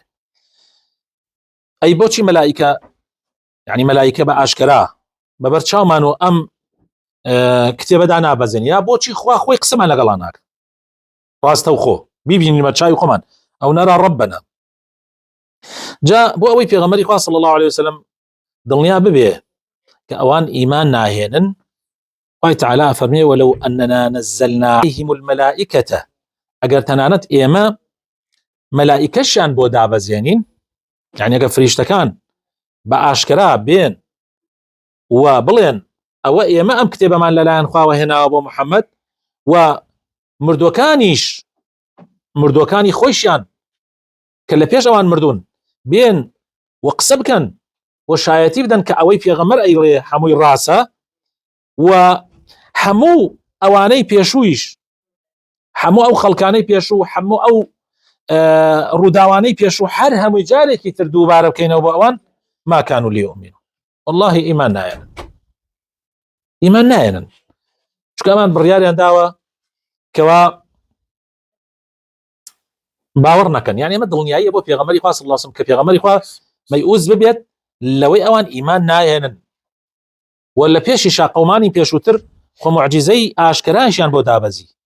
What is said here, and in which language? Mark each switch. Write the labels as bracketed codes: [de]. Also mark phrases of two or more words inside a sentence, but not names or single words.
[ckb] ئەی بۆچی مەلائیکە، یعنی مەلائیکە بە ئاشکرا بەبەر چاومان و ئەم کتێبەدا نابەزێن، یا بۆچی خوا خۆی قسەمان لەگەڵان ناکە ڕاستە و خۆ بیبینیمە چاوی خۆمان ئەو نەرا ڕەبەنە. جا بۆ ئەوەی پێغەمبەری خوا [ar] صلی الله عليه وسلم [ckb] دڵنیا ببێ کە ئەوان ئیمان ناهێنن، خوای تعالی فەرمێ [ar] ولو أننا نزلنا عليهم الملائكة، [ckb] ئەگەر تەنانەت ئێمە مەلائیکەشیان بۆ دابەزێنین، یعنی ئەگەر فریشتەکان بە ئاشکرا بێن و بڵێن ئەوە ئێمە ئەم کتێبەمان لەلایەن خواوە هێناوە بۆ محەممەد، و مردوەکانی خۆشیان کە لە پێش ئەوان مردوون بێن و قسە بکەن و شایەتی بدەن کە ئەوەی پێغەمبەر ئەیڵێ هەمووی ڕاستە، و هەموو ئەوانەی پێشوویش، هەموو ئەو خەڵکانەی پێشوو، هەموو ئەو ڕووداوانەی پێشوو، هەر هەمووی جارێکی تر دووبارە بکەینەوە بۆ ئەوان [ar] ما كانوا ليؤمنوا، [ckb] والله ئیمان نایەنن چونکە ئەمان بڕیاریان داوە کەوا باوەڕ نەکەن. یعنی ئەمە دڵنیاییە بۆ پێغەمبەری خوا [ar] صلی الله علیه وسلم [ckb] کە پێغەمبەری خوا مەیئوز ببێت لەوەی ئەوان ئیمان نایەنن، و لە پێشیشا قەومانی پێشووتر خۆ معجزەی ئاشکرایشیان بۆ دابەزی.